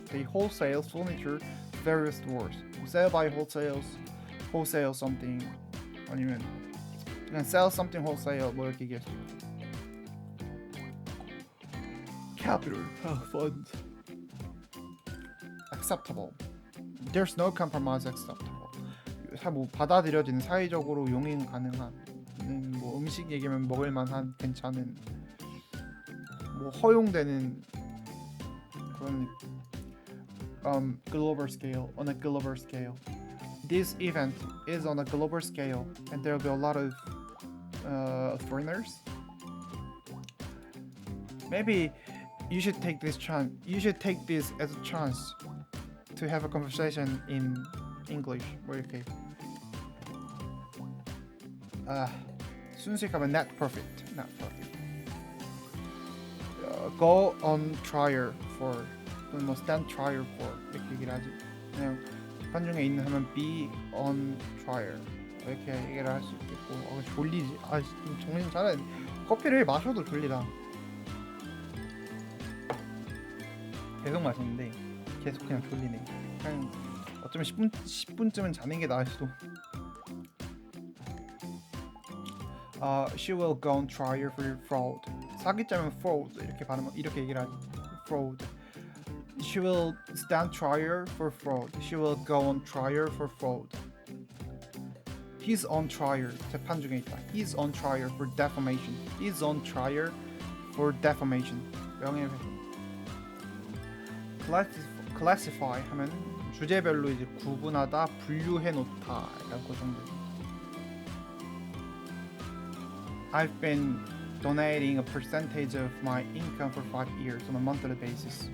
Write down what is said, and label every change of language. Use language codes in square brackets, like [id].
[en] They wholesale furniture to various stores. Sell by wholesale something 아니면 그냥 sell something wholesale [ko] 뭐 이렇게 얘기할 수 있고. [en] Capital, funds. Acceptable. There's no compromise acceptable. [ko] 뭐 받아들여지는 사회적으로 용인 가능한 뭐 음식 얘기면 먹을 만한 괜찮은 뭐 허용되는 그런 [en] global scale, on a global scale. This event is on a global scale, and there will be a lot of foreigners. Maybe you should take this chance. You should take this as a chance to have a conversation in English. [ko] 뭐 이렇게 순수하면 [en] not perfect, not perfect. Go on trial for, 뭐 stand trial for [ko] 이렇게 얘기를 하지. 그냥 재판 중에 있는 하면 [en] be on trial [ko] 이렇게 얘기를 할 수 있겠고. 졸리지. 정신 차려. 커피를 마셔도 졸리다. 계속 마시는데 계속 그냥 졸리네. 그냥 어쩌면 10분쯤은 자는 게 나을 수도. [en] She will go on trial for fraud. [ko] 사기자면 fraud 이렇게 얘기를 하지. [en] fraud. She will stand trial for fraud. She will go on trial for fraud. He's on trial. [ko] 재판 중에 있다. [en] He's on trial for defamation. He's on trial for defamation. [ko] 명예훼손. Classify 하면 주제별로 이제 구분하다, 분류해 놓다. 약간 그 정도. [en] I've been donating a percentage of my income for 5 years on a monthly basis.